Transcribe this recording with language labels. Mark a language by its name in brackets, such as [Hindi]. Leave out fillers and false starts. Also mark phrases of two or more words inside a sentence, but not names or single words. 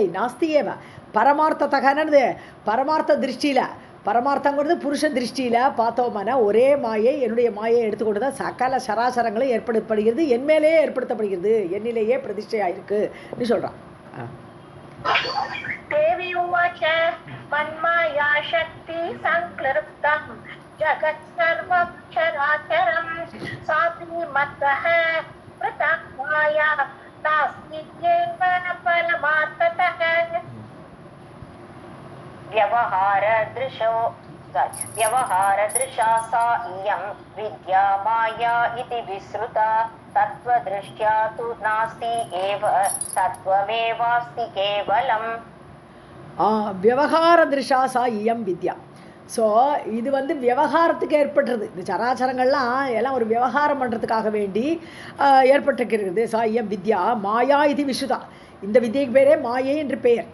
[Tamil] நாஸ்தியேவ பரமார்த்தத்தகனது பரமார்த்த திருஷ்டியில், பரமார்த்தங்கிறது புருஷ திருஷ்டியில் பார்த்தோம்னா ஒரே மாயை, என்னுடைய மாயை எடுத்துக்கொண்டு தான் சகல சராசரங்களும் ஏற்படுத்தப்படுகிறது, என் மேலேயே ஏற்படுத்தப்படுகிறது, என்னிலேயே பிரதிஷ்டையாக இருக்குன்னு சொல்கிறான். [Sanskrit] देवी उवाच मन्माया शक्ति सङ्क्लृप्तं जगत् सर्वं चराचरम् सापि मत्तः पृथक् माया नास्ति एव परमार्थतः. व्यवहारदृशा सा इयं विद्या माया इति विश्रुता तत्त्वदृष्ट्या तु नास्ति एव तत्त्वमेवास्ति केवलम्. व्यवहार दृशा सा इयं विद्या. [Tamil] ஸோ இது வந்து விவகாரத்துக்கு ஏற்பட்டுறது. இந்த சராச்சரங்கள்லாம் எல்லாம் ஒரு விவகாரம் பண்ணுறதுக்காக வேண்டி ஏற்பட்டிருக்கிறது. [Sanskrit] सा इयं विद्या माया [Tamil] இது விசுதா. இந்த வித்யைக்கு பேரே மாயை என்று பெயர்.